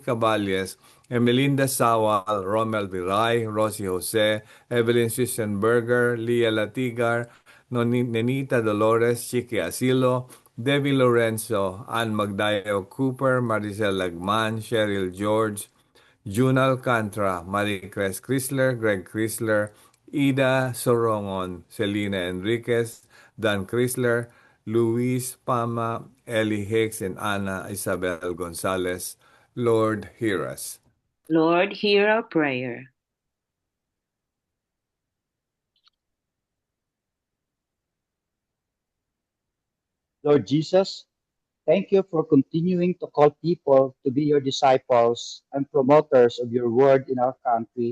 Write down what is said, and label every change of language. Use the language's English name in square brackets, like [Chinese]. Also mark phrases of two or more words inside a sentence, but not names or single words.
[English] Caballes, Emelinda Sawal, Romel Viray, Rosie Jose, Evelyn Swissenberger, Leah Latigar, Nenita Dolores, Chiqui Asilo, Debbie Lorenzo, Ann Magdayo Cooper, Maricel Lagman, Cheryl George, June Alcantara, Marie Cres Chrysler, Greg Chrysler, Ida Sorongon, Selena Enriquez, Dan Chrysler, Luis Pama, Ellie Hicks, and Ana Isabel Gonzalez. Lord, hear us. Lord, hear our prayer. Lord Jesus, thank you for continuing to call people to be your disciples and promoters of your word in our country.